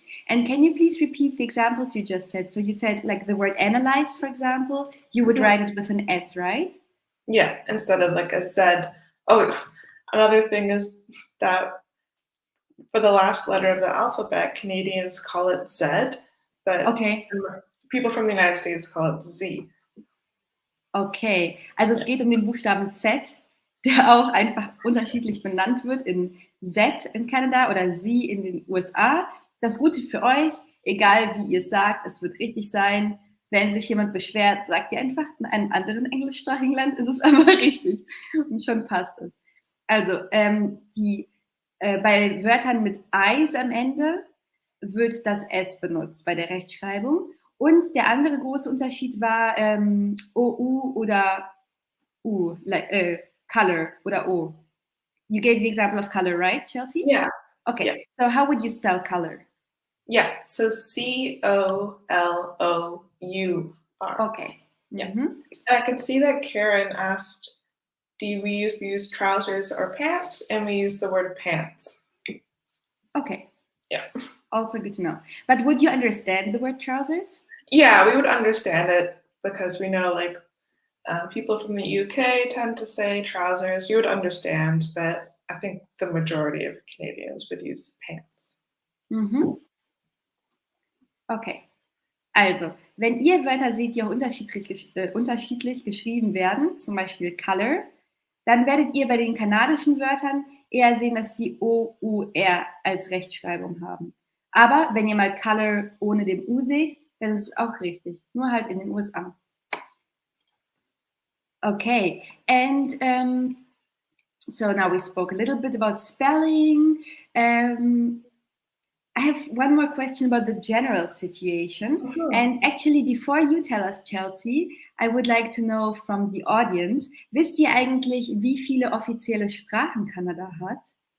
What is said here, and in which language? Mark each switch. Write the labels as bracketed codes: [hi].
[en] And can you please repeat the examples you just said? So you said like the word analyze, for example, you would write it with an S, right? Yeah, instead of like a Z. Oh, another thing is that for the last letter of the alphabet, Canadians call it Z, but people from the United States call it Z. [de] Okay, also es geht um den Buchstaben Z, der auch einfach unterschiedlich benannt wird in Z in Kanada oder Z in den USA. Das Gute für euch, egal wie ihr es sagt, es wird richtig sein. Wenn sich jemand beschwert, sagt ihr einfach, in einem anderen englischsprachigen Land ist es aber richtig und schon passt es. Also bei Wörtern mit Eis am Ende wird das S benutzt bei der Rechtschreibung. Und der andere große Unterschied war OU oder U, color oder O. [en] You gave the example of color, right, Chelsea? Yeah. Okay, Yeah. so how would you spell color? Yeah, so COLOUR. Okay. Yeah. Mhm. I can see that Karen asked, do we use trousers or pants? And we use the word pants. Okay. Yeah. Also good to know. But would you understand the word trousers? Yeah, we would understand it because we know like people from the UK tend to say trousers. We would understand, but I think the majority of Canadians would use pants. Mhm. Okay. [de] Also, wenn ihr Wörter seht, die auch unterschiedlich geschrieben werden, zum Beispiel Color, dann werdet ihr bei den kanadischen Wörtern eher sehen, dass die O-U-R als Rechtschreibung haben. Aber wenn ihr mal Color ohne dem U seht, dann ist es auch richtig. Nur halt in den USA. [en] Okay, and so now we spoke a little bit about spelling. I have one more question about the general situation. Mhm. And actually, before you tell us, Chelsea, I would like to know from the audience, [de] wisst ihr eigentlich, wie viele offizielle Sprachen Kanada hat?